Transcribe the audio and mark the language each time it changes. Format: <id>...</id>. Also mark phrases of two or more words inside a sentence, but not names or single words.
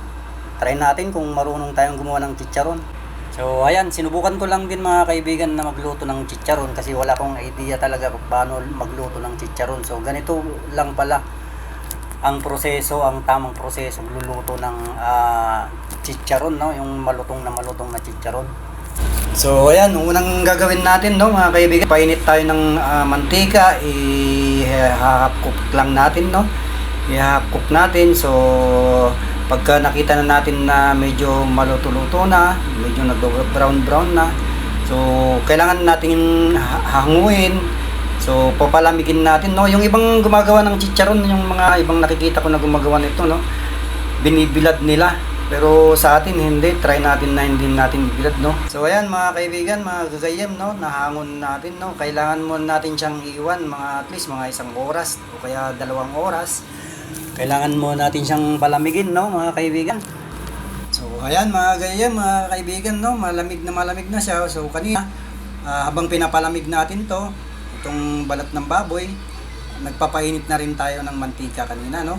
<tl>Try natin kung marunong tayong gumawa ng chicharon. So ayan, sinubukan ko lang din mga kaibigan na magluto ng chicharon kasi wala akong idea talaga kung paano magluto ng chicharon. So ganito lang pala ang proseso, ang tamang proseso luluto ng chicharon no, yung malutong na chicharon. So ayan, unang gagawin natin no mga kaibigan, painit tayo ng mantika, i-</tl> <en>half cook</en> <tl>lang natin no. I-</tl> <en>half cook</en> <tl>natin. So pagka nakita na natin na medyo maluto-luto na, medyo nag-brown na, so kailangan natin hanguin. So papalamigin natin no. Yung ibang gumagawa ng chicharon, yung mga ibang nakikita ko na gumagawa nito no, binibilad nila. Pero sa atin hindi, try natin na hindi natin bilad no. So ayan mga kaibigan, mga gagayem no, nahangon natin no. Kailangan mo natin siyang iwan mga</tl> <en>at least</en> <tl>mga 1 oras o kaya 2 oras. Kailangan mo natin siyang palamigin no mga kaibigan. So ayan mga gayem, mga kaibigan no, malamig na siya. So kanina habang pinapalamig natin to, itong balat ng baboy, nagpapainit na rin tayo ng mantika kanina no.</tl>